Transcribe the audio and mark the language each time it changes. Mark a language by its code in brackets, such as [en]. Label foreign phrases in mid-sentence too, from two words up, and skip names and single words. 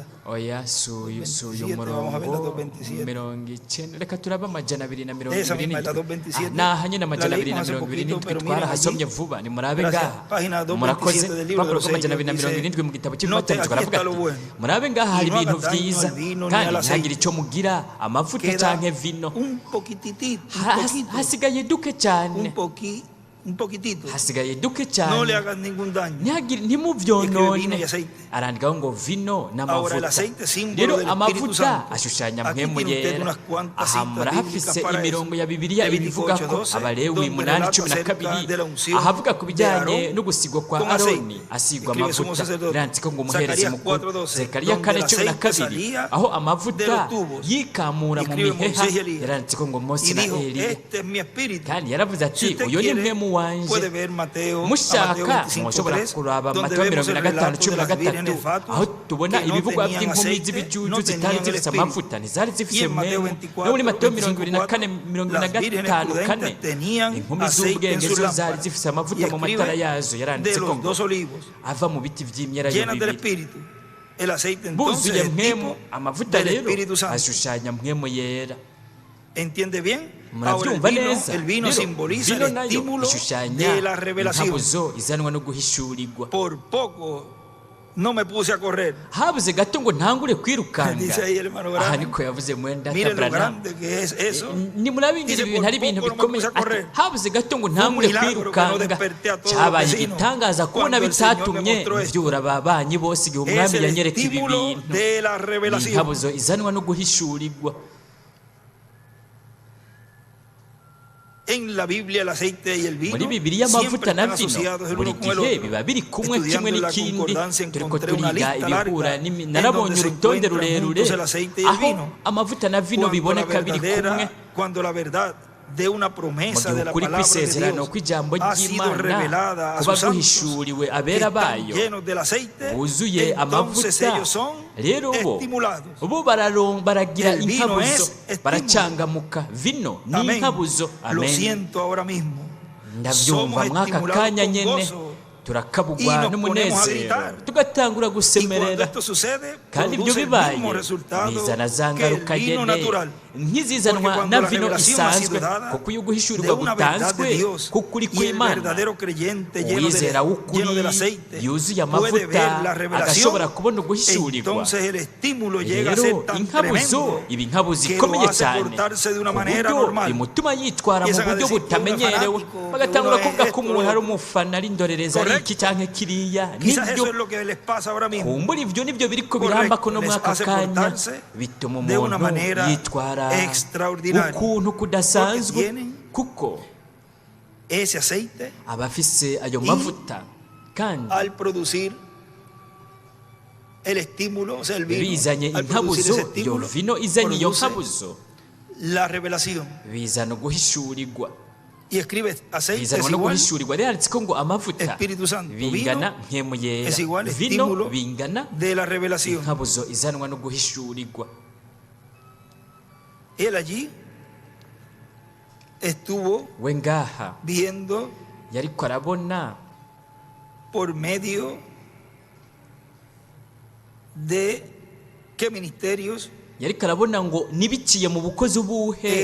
[es] Oya suyu 27, vamos a ver la [rn] murongo 2:27. 90. Reka turabe amajana 227. [es] Esa misma, la 2:27. [rn] Nahanye n'amajana [es] La leímos hace [rn] 227 [es] poquito, pero [rn] twarahasomye [es] mira, [rn] vuba, nimurabe [es] Gracias. [rn] ngaha. [es] Página 2:27 [rn] Murakoze [es] del libro de [rn] papuro [es] los [rn] k'amajana [es] sellos, [rn] 227 mu gitabo [es] note, [rn] cy'Ifatanyije [es] aquí [rn] baravuga [es] está lo [rn] ati [es] bueno. [rn] murabe ngaha hari [es] Y no haga [rn] ibintu [es] daño [rn] byiza [es] al vino ni [rn] kandi [es] al aceite. [rn] ntihagire icyo mugira amavuta [es] Queda [rn] canke vino. [es] un poquitito, un poquito, [rn] Hasigaye duke cyane, [es] un poquitito. [rn] hasigaye duke [es] No le [rn] cyane, [es] hagas ningún daño. [rn] ntihagire [es] Escribe vino [rn] ntimuvyonone. [es] y aceite. [rn] Arandikaho ngo vino [es] Ahora el [rn] n'amavuta. [es] aceite, símbolo [rn] Rero [es] del Espíritu [rn] amavuta [es] Santo. [rn] ashushanya [es] Aquí [rn] mpwemu [es] tiene usted [rn] yera. [es] unas cuantas [rn] Aha [es] citas [rn] murahafise [es] bíblicas para [rn] imirongo [es] eso. [rn] ya Bibiliya [es] Levítico [rn] ibivuga ko 8:12, Abalewi [es] donde 8:12 relata acerca de la unción [rn] ahavuga ku [es] de [rn] bijyanye Aarón no gusigwa kwa [es] con Aroni aceite. [rn] asigwa [es] Escribe sumo [rn] amavuta. [es] sacerdote. [rn] Biranditse ngo umuherezi Zacarías mukuru 4:12, Zekariya [es] donde el 4:12 aceite salía [rn] aho [es] de [rn] amavuta [es] los tubos. [rn] yikamura mu [es] Escribe [rn] miheha. [es] Moisés y Elías. [rn] Yaranditse ko ngo Mose [es] Y [rn] na [es] dijo, Eliya, este es mi espíritu. [rn] kandi yaravuze [es] Si [rn] ati [es] usted [rn] uyu ni [es] quiere, [rn] mpwemu wanje. [es] puede ver Mateo [rn] mushaka 25:3, mushobora kuraba [es] donde Matayo vemos el 25 relato de las 13 vírgenes fatuas [rn] aho tubona [es] que no [rn] ibivugwa [es] tenían [rn] by'inkumi [es] aceite, [rn] z'ibijuju [es] no [rn] zitari [es] tenían el [rn] zifite [es] espíritu. [rn] amavuta, ntizari [es] Y [rn] zifite [es] en Mateo [rn] mpwemu. 24, no muri Matayo 25:4, 24 [es] las vírgenes 25 4 prudentes tenían [rn] inkumi [es] aceite en [rn] z'ubwenge [es] sus [rn] zo zari [es] lámparas. [rn] zifite amavuta [es] Y [rn] mu matara [es] escribe [rn] yazo. [es] de [rn] Yaranditse ko [es] los [rn] ngo [es] dos olivos [rn] ava mu biti by'imyelayo [es] llenas del [rn] bibiri. [es] espíritu. El aceite entonces [rn] Buzuye [es] es [rn] mpwemu, [es] tipo [rn] amavuta [es] del [rn] rero [es] Espíritu Santo. [rn] ashushanya mpwemu yera. [es] ¿Entiende bien? Ahora [rn] murabyumva neza. [es] el vino [rn] Rero, [es] simboliza [rn] vino [es] el [rn] nayo [es] estímulo [rn] ishushanya [es] de la revelación. [rn] inkabuzo izanwa no guhishurirwa. [es] Por poco no me puse a correr. [rn] habuze gato ngo ntangure kwirukanga. [es] Dice ahí el hermano Branham. [rn] aha niko yavuze mwenda [es] Mire lo Branham. grande que es eso. [rn] ni murabingira [es] Dice, [rn] ibintu [es] por [rn] ari ibintu [es] poco no me [rn] bikomeye. [es] puse a correr. [rn] Ati, habuze gato ngo ntangure [es] milagro que no [rn] kwirukanga. [es] desperté a todos [rn] cyabaye [es] los vecinos [rn] igitangaza kubona [es] cuando el Señor me [rn] bitatumye [es] mostró esto. [rn] mbyura ababanyi bose igihe [es] Es [rn] umwami [es] el [rn] yanyereka ibi [es] estímulo [rn] bintu. [es] de la [rn] Ni [es] revelación. [rn] inkabuzo izanwa no guhishurirwa. [es] En la Biblia el aceite y el vino [rn] muri Bibiliya [es] siempre [rn] amavuta na [es] están [rn] vino [es] asociados el [rn] buri [es] uno con el [rn] gihe [es] otro. [rn] biba biri kumwe kimwe [es] Estudiando la [rn] n'ikindi. [es] concordancia [rn] Turiko [es] encontré una [rn] turiga [es] lista [rn] ibihura [es] larga en [rn] narabonye [es] donde se [rn] urutonde [es] encuentran [rn] rurerure [es] juntos el aceite y el [rn] aho [es] vino. [rn] amavuta na vino [es] Cuando la [rn] biboneka biri kumwe. [es] verdad de una promesa de la [rn] kuri [es] palabra de [rn] kw'isezerano [es] Dios [rn] kw'ijambo [es] ha sido [rn] ry'Imana [es] revelada a [rn] kuba [es] sus santos [rn] guhishuriwe [es] que [rn] abera [es] están [rn] bayo [es] llenos del aceite, [rn] buzuye [es] entonces [rn] amavuta [es] ellos son [rn] rero [es] estimulados. [rn] bo baragira [es] El vino [rn] inkabuzo [es] es estímulo. [rn] baracangamuka vino ni [es] Amén. [rn] inkabuzo [es] Lo amen siento ahora mismo. [rn] ndabyumva [es] Somos [rn] mwaka [es] estimulados [rn] kanya [es] con [rn] nyene [es] gozo. Y [rn] turakabugwa [es] nos ponemos a [rn] n'umunezero [es] gritar. [rn] tugatangura [es] Y cuando [rn] gusemerera [es] esto sucede, [rn] kandi ibyo [es] produce el [rn] bibaye [es] mismo resultado [rn] bizana za [es] que el [rn] ngaruka [es] vino [rn] nyene [es] natural. [rn] nk'izizanwa [es] Porque cuando [rn] na [es] la vino revelación ha sido [rn] isanzwe [es] dada [rn] kuko iyo [es] de [rn] guhishurirwa [es] una verdad de [rn] gutanzwe [es] Dios, [rn] k'ukuri [es] y el [rn] kw'Imana [es] verdadero creyente lleno [rn] uwizera [es] del [rn] w'ukuri [es] aceite [rn] yuzuye [es] puede ver [rn] amavuta [es] la revelación, [rn] agashobora kubona uguhishurirwa [es] entonces el estímulo llega a ser [rn] rero [es] tan [rn] inkabuzo [es] tremendo [rn] iba inkabuzo [es] que lo [rn] ikomeye [es] hace [rn] cyane [es] portarse de una [rn] ku [es] manera [rn] buryo [es] normal. [rn] bimutuma yitwara mu [es] Empiezan a [rn] buryo [es] decir que uno es [rn] butamenyerewe [es] fanático, [rn] bagatangura [es] que uno [rn] kuvuga [es] es [rn] ko [es] esto, [rn] umuntu ari umufana ari indorerezi ari iki cyangwa kiriya [es] Quizás [rn] nibyo [es] eso es lo que les pasa ahora mismo. [rn] kumbura ibyo nibyo biri [es] Correcto, [rn] kubiramba ko no [es] les [rn] mwaka [es] hace [rn] kanya [es] portarse [rn] bituma [es] de una [rn] umuntu [es] manera [rn] yitwara [es] extraordinaria. [rn] ukuntu kudasanzwe [es] Porque tienen [rn] kuko [es] ese aceite [rn] aba afise ayo mavuta kandi [es] al producir el estímulo, o sea, el vino, [rn] bizanye [es] al producir ese [rn] inkabuzo iyo [es] estímulo, [rn] vino izanye iyo [es] produce [rn] nkabuzo [es] la revelación. [rn] bizana guhishurirwa [es] Y escribe aceite es [rn] bizanwa no [es] igual, [rn] guhishurirwa rero handitse ko ngo amavuta [es] Espíritu Santo, [rn] bingana vino nkemu yera [es] es igual, vino estímulo [rn] bingana [es] de la revelación. [rn] inkabuzo izanwa no guhishurirwa. [es] Él allí estuvo [rn] we ngaha [es] viendo [rn] yariko arabona [es] por medio de qué ministerios [rn] yariko arabona ngo nibiciye mu bukozi ubuhe